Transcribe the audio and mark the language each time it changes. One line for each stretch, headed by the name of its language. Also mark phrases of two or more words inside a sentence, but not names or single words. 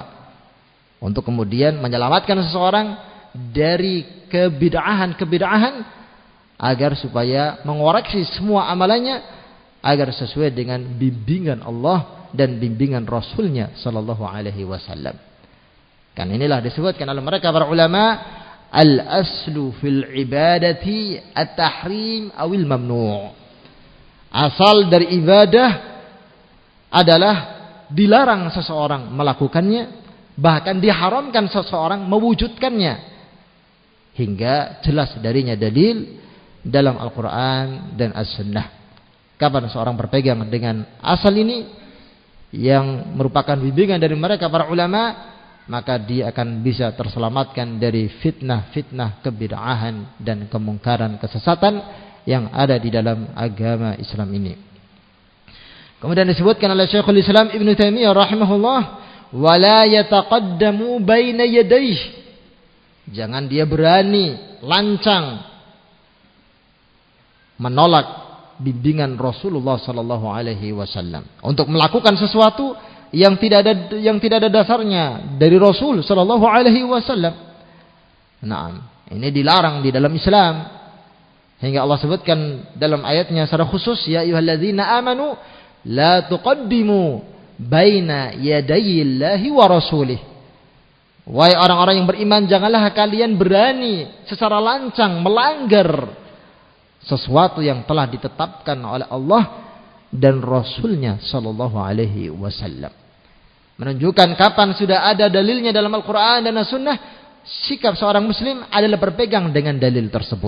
Indonesian: Untuk kemudian menyelamatkan seseorang dari kebid'ahan agar supaya mengoreksi semua amalannya agar sesuai dengan bimbingan Allah dan bimbingan Rasulnya
Arabic: صلى الله عليه وسلم.
Indonesian: Kan inilah disebutkan oleh mereka para ulama,
Arabic: الأصل في العبادات التحريم أو الممنوع'.
Indonesian: Asal dari ibadah adalah dilarang seseorang melakukannya, bahkan diharamkan seseorang mewujudkannya, hingga jelas darinya dalil dalam Al-Quran dan As-Sunnah. Kapan seorang berpegang dengan asal ini yang merupakan bimbingan dari mereka para ulama, maka dia akan bisa terselamatkan dari fitnah-fitnah kebid'ahan dan kemungkaran kesesatan yang ada di dalam agama Islam ini. Kemudian disebutkan oleh Syekhul Islam Ibn Taimiyah rahimahullah,
Arabic: ولا يتقدم بين يديه,
Indonesian: jangan dia berani lancang menolak bimbingan Rasulullah
Arabic: صلى الله عليه وسلم
Indonesian: untuk melakukan sesuatu yang tidak ada dasarnya dari Rasul
Arabic: صلى الله عليه وسلم.
Indonesian: Naam, ini dilarang di dalam Islam. Hingga Allah sebutkan dalam ayatnya secara khusus,
Arabic: يا أيها الذين آمنوا لا تقدموا بين يدي الله ورسوله.
Indonesian: Wahai orang-orang yang beriman, janganlah kalian berani secara lancang melanggar sesuatu yang telah ditetapkan oleh Allah dan Rasulnya
Arabic: صلى الله عليه وسلم.
Indonesian: Menunjukkan kapan sudah ada dalilnya dalam Al-Quran dan As-Sunnah, sikap seorang muslim adalah berpegang dengan dalil tersebut.